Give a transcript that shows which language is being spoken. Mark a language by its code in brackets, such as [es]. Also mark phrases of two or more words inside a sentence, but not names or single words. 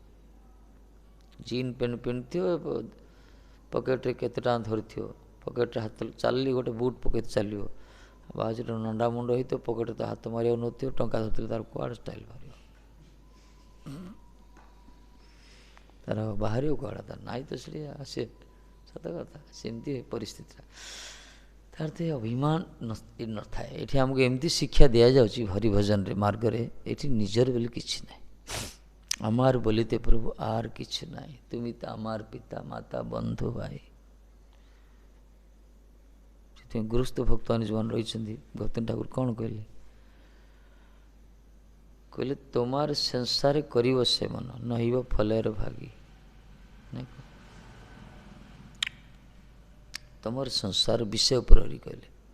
[en] jean pant [or] ପିନ୍ଧିଥିବ, ପକେଟରେ କେତେ ଟଙ୍କା ଧରିଥିବ, ପକେଟରେ ହାତ ଚାଲିଲି, ଗୋଟେ [en] boot pocket [or] ଚାଲିବ, ବାଜରେ ନଣ୍ଡା ମୁଣ୍ଡ ହେଇଥିବ, ପକେଟରେ ତ ହାତ ମାରିବାକୁ ନଥିବ, ଟଙ୍କା ଧରିଥିଲେ ତାର କୁଆଡ଼େ ଷ୍ଟାଇଲ୍ ବାହାରିବ, ତାର ବାହାରିବ କୁଆଡ଼େ, ତାର ନାଇଁ ତ ସେଠି ଆସେ। ସତ କଥା, ସେମିତି ପରିସ୍ଥିତିଟା। ତାର ତ ଅଭିମାନ ନଥାଏ। ଏଠି ଆମକୁ ଏମିତି ଶିକ୍ଷା ଦିଆଯାଉଛି ହରିଭଜନରେ, ମାର୍ଗରେ, ଏଠି ନିଜର ବୋଲି କିଛି ନାହିଁ। [bn] আমার বলিতে প্রভু আর কিছু নাই, তুমি তো আমার পিতা মাতা বন্ধু ভাই। [or] ସେଥିପାଇଁ ଗୁରୁସ୍ଥ ଭକ୍ତମାନେ ଯେଉଁମାନେ ରହିଛନ୍ତି, ଗୌତମ ଠାକୁର କ'ଣ କହିଲେ? [bn] କହିଲେ তোমার সংসারে করিব সে মন, নহিব ফলের ভাগী। [or] ତମର ସଂସାର ବିଷୟ ପ୍ରହରୀ କହିଲେ।